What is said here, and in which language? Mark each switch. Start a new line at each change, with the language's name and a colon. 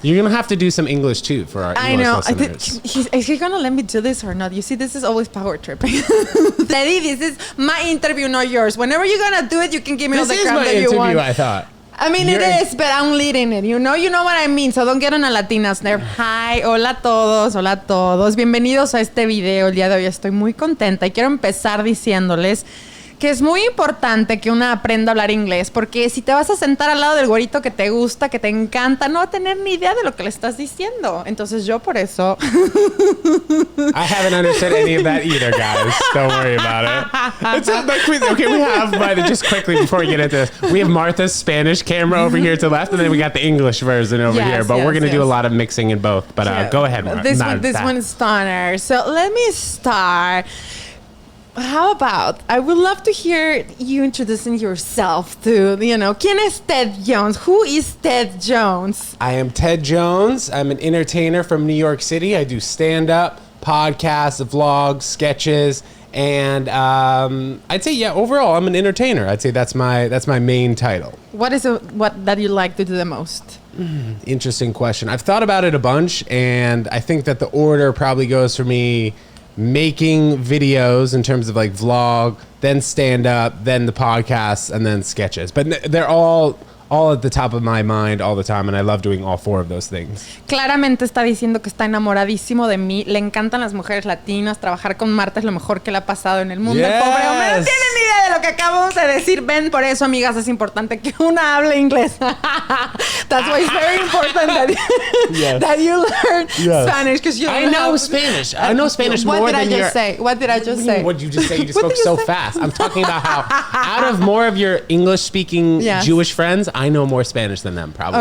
English: You're gonna have to do some English too for our English listeners. Is he gonna let me do this or not? You see, this is always power tripping. Teddy, this is my interview, not yours. Whenever you're gonna do it, you can give me all the crap that you want. This is my interview, I thought. I mean, it is, but I'm leading it. You know what I mean. So don't get on a Latinas nerve.
Spanish: Hi, hola a todos. Bienvenidos a este video. El día de hoy estoy muy contenta y quiero empezar diciéndoles que es muy importante que una aprenda a hablar inglés, porque si te vas a sentar al lado del güerito que te gusta, que te encanta, no va a tener ni idea de lo que le estás diciendo. Entonces yo por eso...
English: I haven't understood any of that either, guys. Don't worry about it. Okay, we have, but just quickly before we get into this, we have Martha's Spanish camera over here to the left, and then we got the English version over here, but we're going to do a lot of mixing in both. But go ahead, Martha. This one's stunner. So let me start. How about, I would love to hear you introducing yourself to,
Spanish: ¿Quién es Ted Jones?
English: Who is Ted Jones? I am Ted Jones. I'm an entertainer from New York City. I do stand-up, podcasts, vlogs, sketches, and I'd say, overall, I'm an entertainer. I'd say that's my main title. What is what that you like to do the most? Interesting question. I've thought about it a bunch, and I think that the order probably goes for me making videos in terms of like vlog, then stand up, then the podcasts, and then sketches. But they're all at the top of my mind all the time, and I love doing all four of those things.
Spanish: Claramente está diciendo que está enamoradísimo de mí. Le encantan las mujeres latinas. Trabajar con Marta es lo mejor que le ha pasado en el mundo.
English: Yes.
Spanish: El pobre hombre no tiene ni idea de lo que acabamos de decir. Ven, por eso, amigas, es importante que una hable inglés.
English: That's why it's very important that you learn Spanish. Because I know Spanish. I know Spanish more than your... What did I just say? What did you just say? You just spoke so fast. I'm talking about how out of more of your English-speaking Jewish friends, I know more Spanish than them, probably.